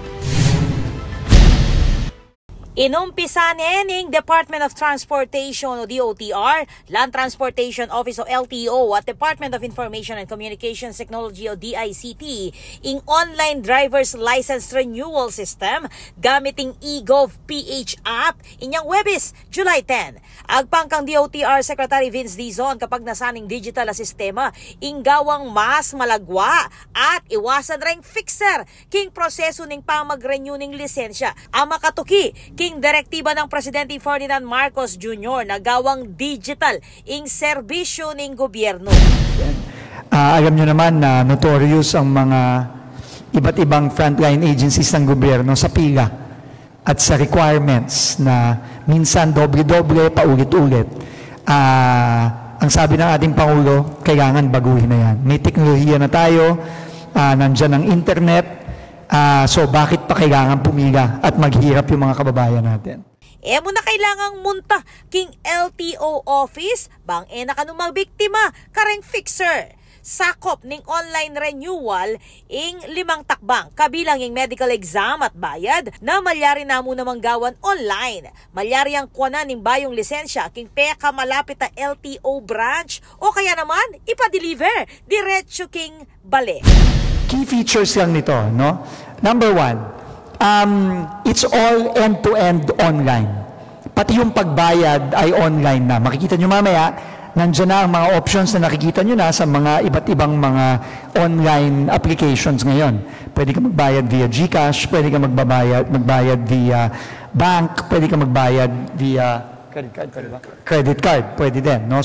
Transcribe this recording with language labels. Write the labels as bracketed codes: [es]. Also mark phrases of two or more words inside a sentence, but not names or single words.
[pam] Inumpisa ng Department of Transportation o DOTR, Land Transportation Office o LTO at Department of Information and Communications Technology o DICT ing [en] online driver's license renewal system [pam] gamiting eGov PH app inyang Webis, July 10. Agpangkang DOTR Secretary Vince Dizon kapag nasaning digital na sistema ing gawang mas malagwa at iwasan ring fixer king proseso ning pamag-renew ning lisensya. Ang makatuki king direktiba ng Presidente Ferdinand Marcos Jr. na gawang digital ing serbisyo ng gobyerno. [tl] Alam nyo naman na notorious ang mga iba't ibang [en] frontline agencies [tl] ng gobyerno sa pila at sa requirements na minsan doble-doble, paulit-ulit. Ang sabi ng ating Pangulo, kailangan baguhin na yan. May teknolohiya na tayo, nandyan ang internet, so bakit pa kailangan pumila at maghirap yung mga kababayan natin? [pam] Mo na kailangang munta king LTO office bang nakanumang biktima kareng fixer. Sakop ning online renewal ing 5 takbang kabilang ing [en] medical exam [pam] at bayad na malyari na mo namang gawan online. Malyari ang kuwanan ning bayong lisensya king peka malapit na LTO branch o kaya naman ipa-deliver diretso king bale. [en] Key features [tl] lang nito, no? [en] Number 1, it's all end-to-end online. [tl] Pati yung pagbayad ay online na. Makikita nyo mamaya, nandiyan na ang mga options na nakikita nyo na sa mga iba't ibang mga online applications ngayon. Pwede ka magbayad via GCash, pwede ka magbayad via bank, pwede ka magbayad via [en] credit card, [tl] pwede din, no?